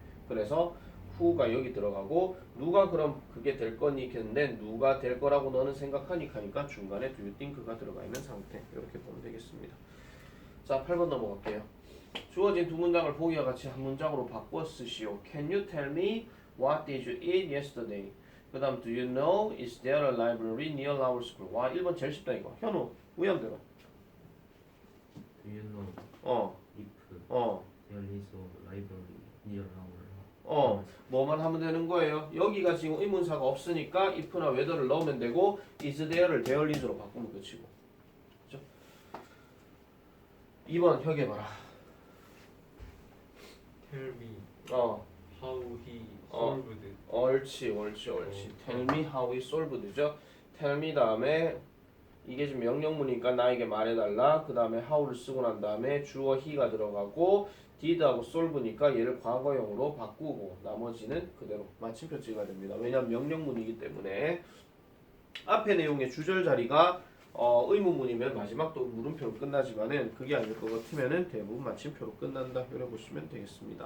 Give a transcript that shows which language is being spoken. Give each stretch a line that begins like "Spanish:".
Korean: 그래서 who가 여기 들어가고 누가 그럼 그게 될 거니 했는데 누가 될 거라고 너는 생각하니 하니까 중간에
English: do you think
Korean: 가 들어가 있는 상태. 이렇게 보면 되겠습니다. 자, 8번 넘어갈게요. 주어진 두 문장을 보기와 같이 한 문장으로 바꿔 쓰시오.
English: Can you tell me what did you eat yesterday?
Korean: 그 다음
English: do you know is there a library near our school?
Korean: 와 1번 제일 쉽다 이거. 현우 우연대로.
English: Do you know if there is a library near our house?
Korean: 뭐만 하면 되는 거예요. 여기가 지금 의문사가 없으니까 if나 whether를 넣으면 되고 is there를 there is로 바꾸면 끝이고. 그죠? 2번 혁이 봐라.
English: Tell me how he solved.
Korean: 옳지.
English: Tell me how he solved죠. Tell me
Korean: 다음에 이게 지금 명령문이니까 나에게 말해달라. 그 다음에 how를 쓰고 난 다음에 주어 he가 들어가고 did하고 solve니까 얘를 과거형으로 바꾸고 나머지는 그대로 마침표 찍어야 됩니다. 왜냐하면 명령문이기 때문에 앞에 내용의 주절 자리가 의문문이면 마지막 또 물음표로 끝나지만은 그게 아닐 것 같으면은 대부분 마침표로 끝난다. 이래 보시면 되겠습니다.